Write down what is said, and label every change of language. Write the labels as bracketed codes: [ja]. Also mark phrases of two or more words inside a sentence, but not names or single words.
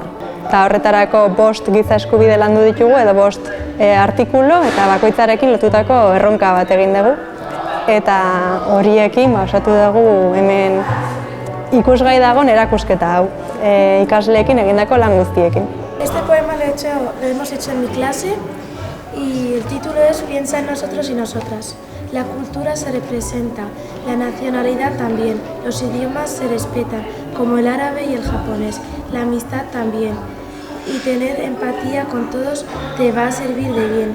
[eu] Eta horretarako 5 giza eskubide landu ditugu edo 5 artikulu eta bakoitzarekin lotutako erronka bat egin dugu. Eta horiekin osatu dugu hemen ikusgai dagoen erakusketa hau, ikasleekin egindako lan guztiekin. [es] Este poema lo hemos hecho en mi clase y el título es Piensa en nosotros y nosotras. La cultura se representa, la nacionalidad también, los idiomas se respetan, como el árabe y el japonés, la amistad también. Y tener empatía con todos te va a servir de bien.